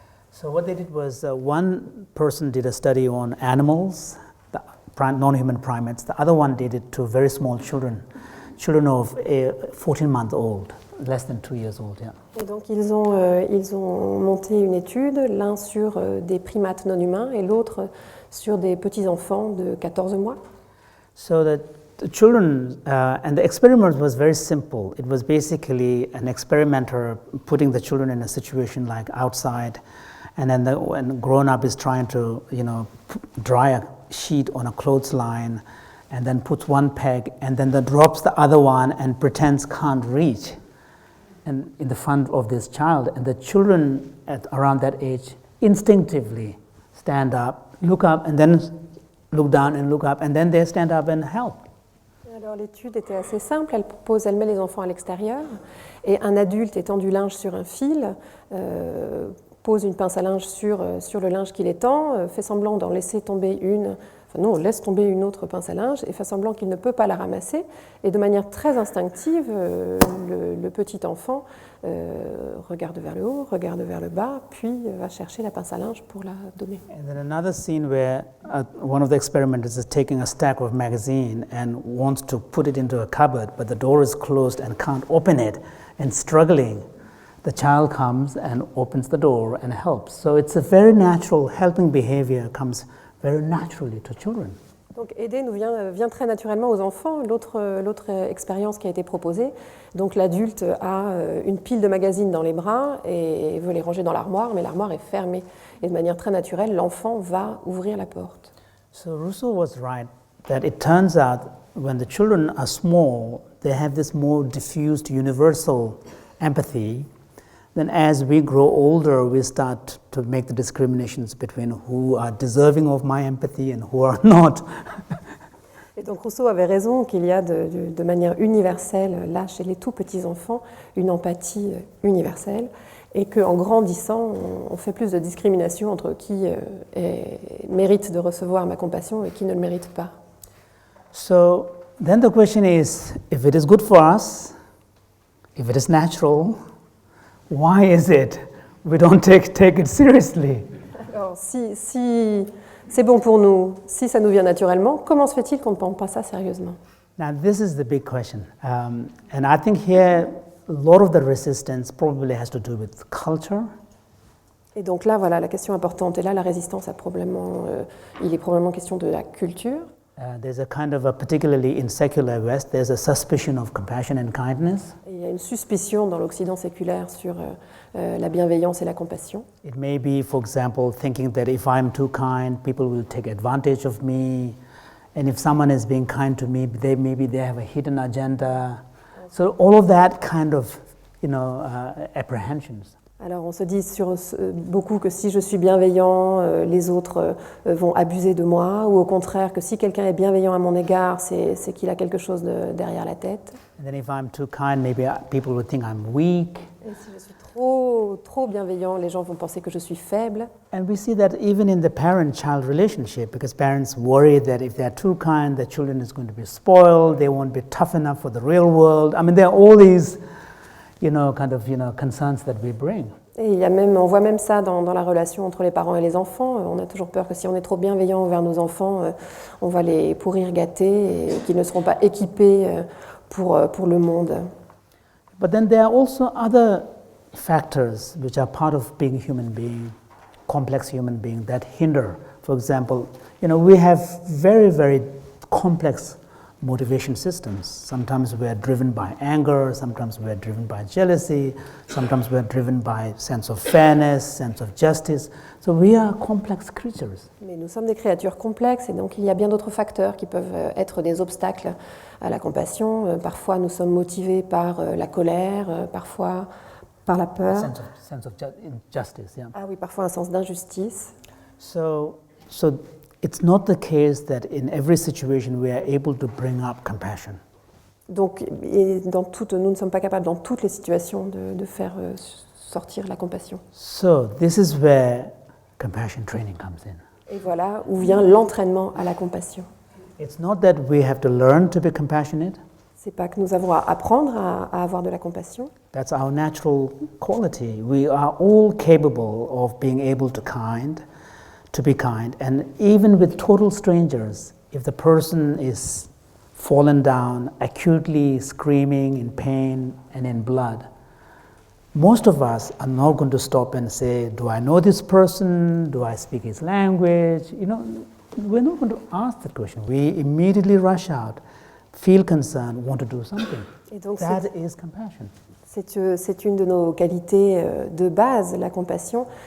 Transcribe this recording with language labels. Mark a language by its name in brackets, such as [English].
[English] So what they did was one person did a study on animals, the non-human primates. The other one did it to very small children of 14 months old, less than 2 years old. Yeah. [French] Et donc ils ont monté une étude, l'un sur des primates non humains et l'autre sur des petits enfants de 14 mois. [English] So the children and the experiment was very simple. It was basically an experimenter putting the children in a situation like outside, and then when grown-up is trying to dry a sheet on a clothesline, and then puts one peg, and then drops the other one and pretends can't reach, and in the front of this child. And the children at around that age instinctively stand up, look up, and then look down and look up, and then they stand up and help. [French] Alors l'étude était assez simple, elle met les enfants à l'extérieur, et un adulte étend du linge sur un fil, pose une pince à linge sur le linge qu'il étend, fait semblant d'en laisser tomber une, Enfin, non, on laisse tomber une autre pince à linge et fait semblant qu'il ne peut pas la ramasser. Et de manière très instinctive, le petit enfant regarde vers le haut, regarde vers le bas, puis va chercher la pince à linge pour la donner. [English] And then another scene where one of the experimenters is taking a stack of magazine and wants to put it into a cupboard, but the door is closed and can't open it, and struggling. The child comes and opens the door and helps. So it's a very natural, helping behavior comes very naturally to children. [French] Donc aider nous vient très naturellement aux enfants. L'autre expérience qui a été proposée, donc l'adulte a une pile de magazines dans les bras et veut les ranger dans l'armoire, mais l'armoire est fermée. Et de manière très naturelle, l'enfant va ouvrir la porte. [English] So Rousseau was right that it turns out when the children are small, they have this more diffused universal empathy. Then as we grow older, we start to make the discriminations between who are deserving of my empathy and who are not. [French] Et donc Rousseau avait raison qu'il y a de manière universelle, là chez les tout petits enfants, une empathie universelle, et qu'en grandissant, on fait plus de discrimination entre qui mérite de recevoir ma compassion et qui ne le mérite pas. [English] So then the question is, if it is good for us, if it is natural, why is it we don't take it seriously? [French] Alors, si c'est bon pour nous, si ça nous vient naturellement, comment se fait-il qu'on ne prend pas ça sérieusement? [English] Now, this is the big question. And I think here, a lot of the resistance probably has to do with culture. [French] Et donc là, voilà, la question importante. Et là, la résistance a probablement, il est probablement question de la culture. [English] There's a kind of particularly in secular West, there's a suspicion of compassion and kindness. [French] Et il y a une suspicion dans l'Occident séculaire sur la bienveillance et la compassion. [English] It may be, for example, thinking that if I'm too kind, people will take advantage of me. And if someone is being kind to me, maybe they have a hidden agenda. So all of that kind of, apprehensions. [French] Alors on se dit beaucoup que si je suis bienveillant, les autres vont abuser de moi, ou au contraire que si quelqu'un est bienveillant à mon égard, c'est qu'il a quelque chose derrière la tête. [English] And then if I'm too kind, maybe people will think I'm weak. [French] Et si je suis trop bienveillant, les gens vont penser que je suis faible. [English] And we see that even in the parent-child relationship, because parents worry that if they're too kind, the children is going to be spoiled, they won't be tough enough for the real world. I mean, there are all these concerns that we bring. [French] Et on voit même ça dans la relation entre les parents et les enfants. On a toujours peur que si on est trop bienveillant envers nos enfants, on va les pourrir gâter et qu'ils ne seront pas équipés pour le monde. [English] But then there are also other factors which are part of being a human being, complex human being, that hinder. For example, we have very, very complex motivation systems. Sometimes we are driven by anger, sometimes we are driven by jealousy, sometimes we are driven by sense of fairness, sense of justice. So we are complex creatures. [French] Mais nous sommes des créatures complexes et donc il y a bien d'autres facteurs qui peuvent être des obstacles à la compassion. Parfois nous sommes motivés par la colère, parfois par la peur. [English] Sense of justice, yeah. [French] Ah oui, parfois un sens d'injustice. [English] So it's not the case that in every situation we are able to bring up compassion. [French] Donc, nous ne sommes pas capables dans toutes les situations de faire sortir la compassion. [English] So this is where compassion training comes in. [French] Et voilà où vient l'entraînement à la compassion. [English] It's not that we have to learn to be compassionate. [French] C'est pas que nous avons à apprendre à avoir de la compassion. [English] That's our natural quality. We are all capable of being able to be kind, and even with total strangers, if the person is fallen down, acutely screaming in pain and in blood, most of us are not going to stop and say, do I know this person? Do I speak his language? We're not going to ask that question. We immediately rush out, feel concerned, want to do something. [French] Et donc [English] that is compassion. [French] C'est une de nos qualités de base, la compassion.